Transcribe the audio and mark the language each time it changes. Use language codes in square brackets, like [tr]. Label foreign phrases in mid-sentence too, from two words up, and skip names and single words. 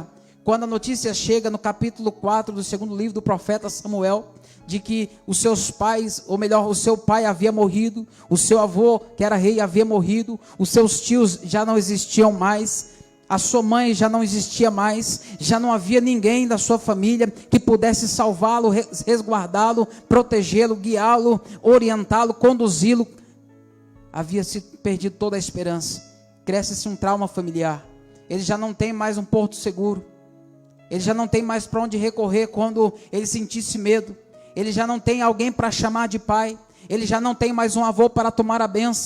[pt] Quando a notícia chega no capítulo 4 do segundo livro do profeta Samuel, de que os seus pais, ou melhor, o seu pai havia morrido, o seu avô, que era rei, havia morrido, os seus tios já não existiam mais, a sua mãe já não existia mais, já não havia ninguém da sua família que pudesse salvá-lo, resguardá-lo, protegê-lo, guiá-lo, orientá-lo, conduzi-lo. Havia se perdido toda a esperança. Cresce-se um trauma familiar. Ele já não tem mais um porto seguro. Ele já não tem mais para onde recorrer quando ele sentisse medo. Ele já não tem alguém para chamar de pai. Ele já não tem mais um avô para tomar a bênção.